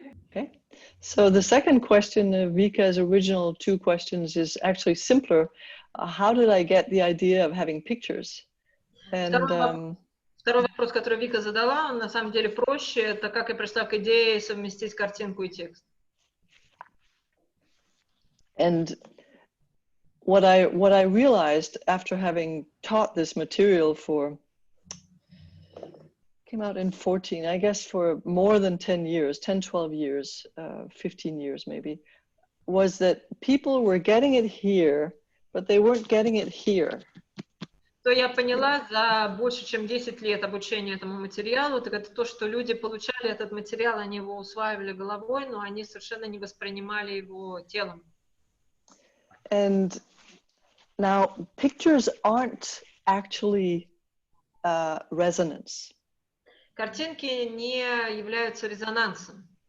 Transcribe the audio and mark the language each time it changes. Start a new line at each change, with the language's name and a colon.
English: Okay, so the second question of Vika's original two questions is actually simpler. How did I get the idea of having pictures? And
Russian: второй вопрос, который Вика задала, он на самом деле проще. Это как я пришла к идее совместить картинку и текст.
English: And what I realized after having taught this material for, came out in 14, I guess for more than 10 years, 10, 12 years, 15 years maybe, was that people were getting it here, but they weren't getting it here.
Russian: Что я поняла за больше, чем 10 лет обучения этому материалу, так это то, что люди получали этот материал, они его усваивали головой, но они совершенно не воспринимали его телом.
English: And now pictures aren't actually resonance.
Russian: Картинки не являются резонансом.